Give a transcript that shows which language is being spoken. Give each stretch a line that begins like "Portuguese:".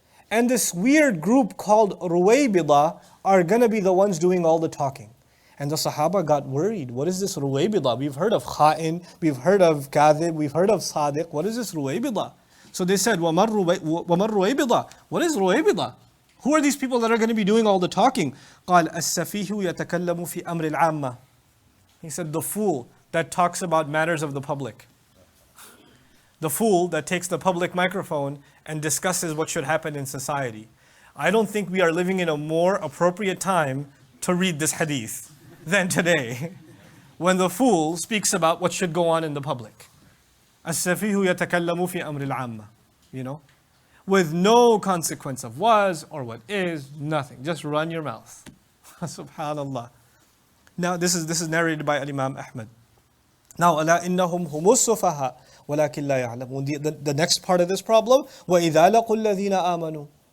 English: And this weird group called Ruwaybidah are going to be the ones doing all the talking. And the Sahaba got worried. What is this Ruwaybidah? We've heard of Kha'in, we've heard of Kadhib, we've heard of Sadiq. What is this Ruwaybidah? So they said, وَمَا Ruwaybidah? What is Ruwaybidah? Who are these people that are going to be doing all the talking?
Arabic: قال السفيه يتكلم في أمر العامة.
English: He said, the fool that talks about matters of the public. The fool that takes the public microphone and discusses what should happen in society. I don't think we are living in a more appropriate time to read this hadith than today, when the fool speaks about what should go on in the public.
Arabic: السفيه يتكلم في أمر العامة.
English: You know, with no consequence of was or what is, nothing. Just run your mouth. Subhanallah. Now this is narrated by Imam Ahmad. Now,
Arabic: أَلَا إِنَّهُمْ هُمُ السُّفَهَاءُ وَلَكِنْ لَا يَعْلَمُونَ.
English: The next part of this problem,
Arabic: وَإِذَا لَقُوا الَّذِينَ آمَنُوا.